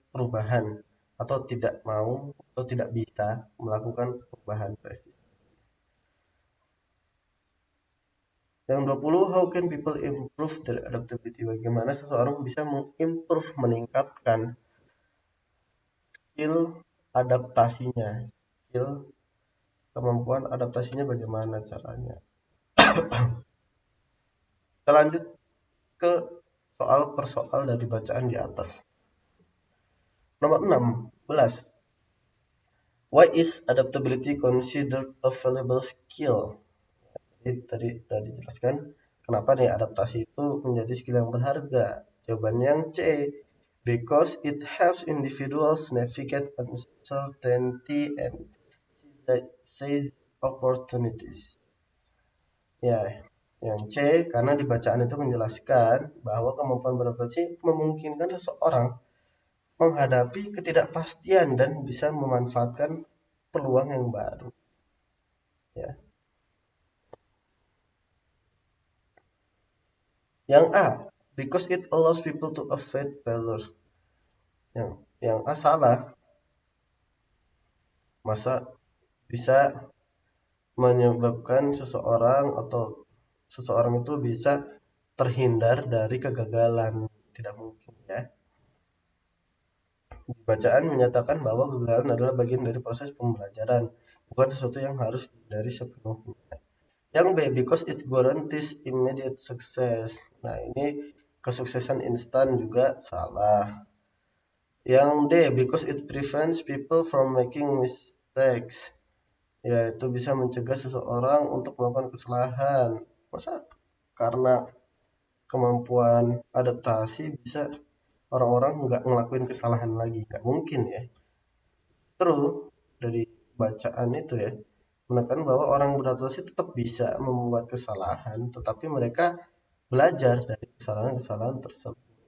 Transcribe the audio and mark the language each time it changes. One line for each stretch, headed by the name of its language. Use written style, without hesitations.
Indonesian: perubahan atau tidak mau atau tidak bisa melakukan perubahan drastis. Yang
English: 20, how can people improve their adaptability?
Indonesian: Bagaimana seseorang bisa mengimprove, meningkatkan skill adaptasinya, skill kemampuan adaptasinya bagaimana caranya. Kita lanjut ke soal per soal dari bacaan di atas. Nomor 16.
English: Why is adaptability considered a valuable skill?
Indonesian: Jadi tadi sudah dijelaskan kenapa nih adaptasi itu menjadi skill yang berharga. Jawabannya yang C.
English: Because it helps individuals navigate uncertainty and seize opportunities.
Indonesian: Ya, yang C, karena di bacaan itu menjelaskan bahwa kemampuan beradaptasi memungkinkan seseorang menghadapi ketidakpastian dan bisa memanfaatkan peluang yang baru. Ya. Yang
English: A, because it allows people to avoid failure.
Indonesian: Yang A salah. Masa bisa menyebabkan seseorang itu bisa terhindar dari kegagalan. Tidak mungkin ya. Bacaan menyatakan bahwa kegagalan adalah bagian dari proses pembelajaran, bukan sesuatu yang harus dihindari sepenuhnya. Yang
English: B, because it guarantees immediate success.
Indonesian: Nah, ini kesuksesan instan juga salah. Yang
English: D, because it prevents people from making mistakes.
Indonesian: Ya, itu bisa mencegah seseorang untuk melakukan kesalahan. Masa karena kemampuan adaptasi bisa orang-orang nggak ngelakuin kesalahan lagi? Nggak mungkin ya. Terus dari bacaan itu ya, menekan bahwa orang beradaptasi tetap bisa membuat kesalahan, tetapi mereka belajar dari kesalahan-kesalahan tersebut.